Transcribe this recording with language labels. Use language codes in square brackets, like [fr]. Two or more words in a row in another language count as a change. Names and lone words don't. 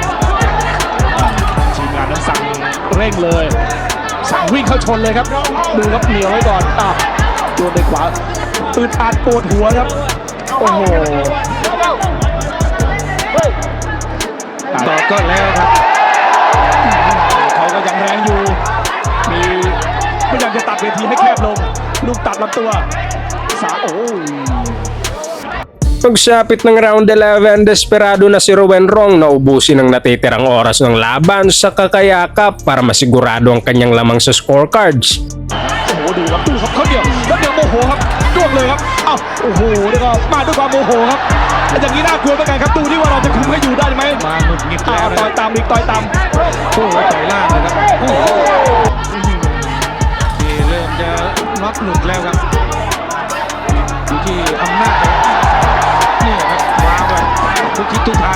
[th] ทีมงานนั้นสั่งเร่งเลย สั่งวิ่งเข้าชนเลยครับดูครับเหนียวไว้ก่อนโดนด้วยขวาอึดอัดปวดหัวครับ โอ้โห ต่อก็แล้วครับ เขาก็ยังแรงอยู่ มีพยายามจะตัดเวทีให้แคบลง ลูกตัดลำตัวโอ้ [tl] Pagsapit ng round 11, desperado na si Rowen Rong na ubusin ang natitirang oras ng laban sa kakayakap para masigurado ang kanyang lamang sa scorecards. [th] โหดูครับเขาเดี่ยวโมโหครับจ้วงเลยครับโอ้โหแล้วก็มาด้วยความโมโหครับอย่างนี้น่ากลัวเหมือนกันครับดูที่ว่าเราจะคุมให้อยู่ได้ไหม มาหงุดหงิดแล้วนะ ต่อยตามอีกต่อยตาม โอ้โหต่อยล่างนะครับโอ้โหนี่เริ่มจะน็อกหนุกแล้วครับอยู่ที่อำนาจนี่ครับวางแบบทุกทิศทุกทาง